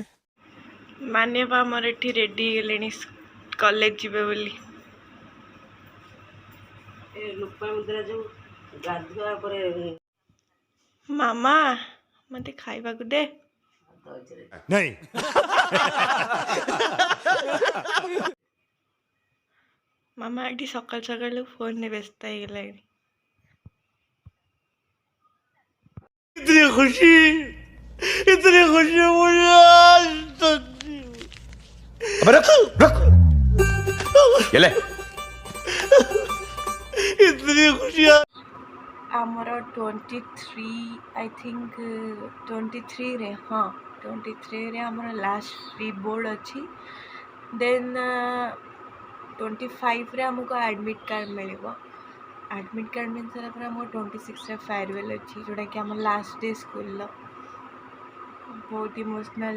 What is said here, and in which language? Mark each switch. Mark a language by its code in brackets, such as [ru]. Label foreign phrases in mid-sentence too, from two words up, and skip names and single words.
[or] ମାନେ ବା ଆମର ଏଠି ରେଡ଼ି ହେଇଗଲେଣି କଲେଜ ଯିବେ ବୋଲି ମାମା ମତେ ଖାଇବାକୁ ଦେ [hi] नहीं [or] ମାମା ଏଠି ସକାଳୁ ସକାଳୁ ଫୋନରେ ବ୍ୟସ୍ତ ହେଇଗଲାଣି [hi] इतनी खुशी मुझे आज तक अबे रुक रुक ये ले इतनी खुशियाँ [or] ଆମର 23 [en] I think [or] 23ରେ ହଁ 23ରେ ଆମର [en] last pre board [or] ଅଛି ଦେନ୍ 25ରେ ଆମକୁ [en] admit card [or] ମିଳିବ [en] admit card [or] ମିଳି ସାରିଲା ପରେ ଆମର 26ରେ ଫେୟାରୱେଲ୍ ଅଛି ଯେଉଁଟାକି ଆମ [en] last day [or] ସ୍କୁଲର ବହୁତ ଇମୋସନାଲ୍